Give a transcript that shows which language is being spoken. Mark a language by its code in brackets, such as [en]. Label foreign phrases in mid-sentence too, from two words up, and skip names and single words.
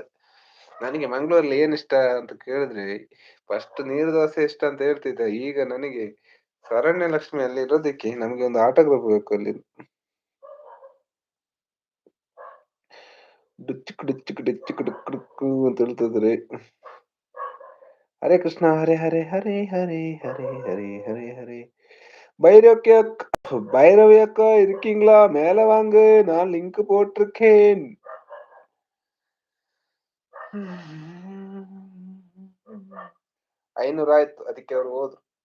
[kn] ನನಗೆ ಮಂಗ್ಳೂರ್ಲಿ ಏನ್ ಇಷ್ಟ ಅಂತ ಕೇಳಿದ್ರೆ ಫಸ್ಟ್ ನೀರು ದೋಸೆ ಇಷ್ಟ ಅಂತ ಹೇಳ್ತಿದ್ದೆ. ಈಗ ನನಗೆ ಶರಣ್ಯ ಲಕ್ಷ್ಮಿ ಅಲ್ಲಿ ಇರೋದಕ್ಕೆ ನಮ್ಗೆ ಒಂದು ಆಟೋಗ್ರಾಫ್ ಬೇಕು ಅಲ್ಲಿ. ಡುಚ್ಚುಕ್ ಡುಚ್ಚುಕ್ ಡುಚ್ಚುಕ್ ಡುಕ್ಕು ಅಂತ ಹೇಳ್ತಿದ್ರೆ. [ta] ஹரே கிருஷ்ணா ஹரே ஹரே ஹரே ஹரே ஹரே ஹரே ஹரே ஹரே. பைரவி அக்கா இருக்கீங்களா? மேல வாங்க, நான் லிங்க் போட்டிருக்கேன். [kn] 500 ಆಯ್ತು, ಅದಕ್ಕೆ ಅವ್ರು ಹೋದ್ರು.